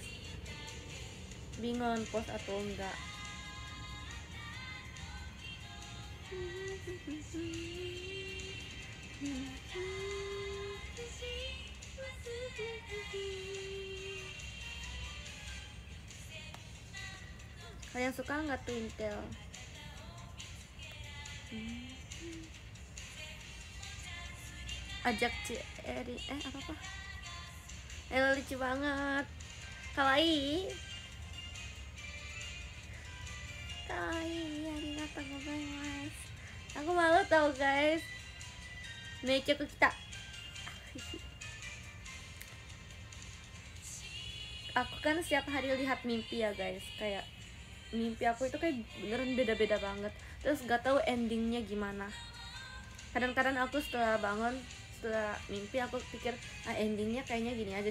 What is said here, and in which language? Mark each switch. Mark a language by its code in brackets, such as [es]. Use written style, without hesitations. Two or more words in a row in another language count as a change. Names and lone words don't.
[id] Bingung post atau enggak. Kalian suka nggak Twintel? Ajak Ceri, apa? Lucu banget. Kawaii. [ja] ありがとうございます. [id] Aku malu tau guys. Meikyoku kita. Aku kan setiap hari lihat mimpi ya guys. Kayak mimpi aku itu kayak beneran beda-beda banget. Terus gak tahu endingnya gimana. Kadang-kadang aku setelah bangun, setelah mimpi aku pikir endingnya kayaknya gini aja.